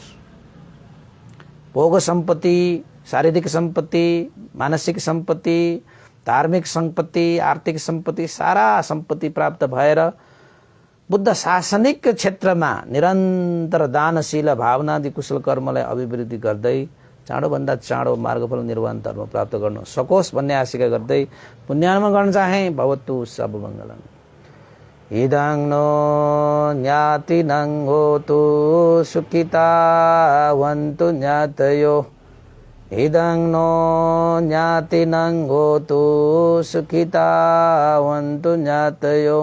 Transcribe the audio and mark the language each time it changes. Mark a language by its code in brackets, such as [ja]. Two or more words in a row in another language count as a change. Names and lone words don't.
[ne] भोग सम्पत्ति, शारीरिक सम्पत्ति, मानसिक सम्पत्ति, धार्मिक सम्पत्ति, आर्थिक सम्पत्ति, सारा सम्पत्ति प्राप्त भएर बुद्ध शासनिक क्षेत्रमा निरन्तर दानशील भावनादि कुशल कर्मलाई अभिवृद्धि गर्दै चाँडोभन्दा चाँडो मार्गफल निर्वाण धर्म प्राप्त गर्न सकोस् भन्ने आशिका गर्दै पुण्यानुमोदन गर्न चाहे। [pi] भवतु सब मङ्गलम्। इदं नो ज्ञातिनं होतु सुखितावन्तु ज्ञातयो। इदं नो ज्ञातिनं होतु सुखितावन्तु ज्ञातयो।